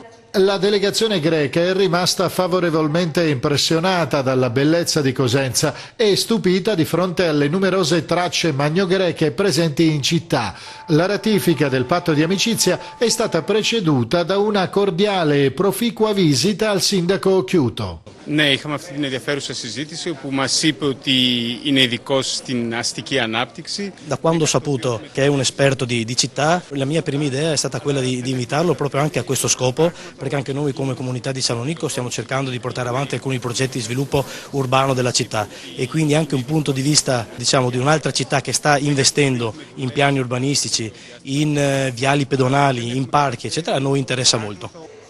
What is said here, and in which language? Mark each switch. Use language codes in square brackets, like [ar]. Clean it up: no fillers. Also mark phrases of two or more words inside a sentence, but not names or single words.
[it] La delegazione greca è rimasta favorevolmente impressionata dalla bellezza di Cosenza e stupita di fronte alle numerose tracce magnogreche presenti in città. La ratifica del patto di amicizia è stata preceduta da una cordiale e proficua visita al sindaco Chiuto. [el] Ναι, είχαμε αυτή την ενδιαφέρουσα συζήτηση όπου μας είπε ότι είναι ειδικός στην αστική ανάπτυξη. [it] Da quando ho saputo che è un esperto di città, la mia prima idea è stata quella di invitarlo proprio anche a questo scopo, perché anche noi come comunità di Salonicco stiamo cercando di portare avanti alcuni progetti di sviluppo urbano della città e quindi anche un punto di vista, diciamo, di un'altra città che sta investendo in piani urbanistici, in viali pedonali, in parchi, eccetera, a noi interessa molto.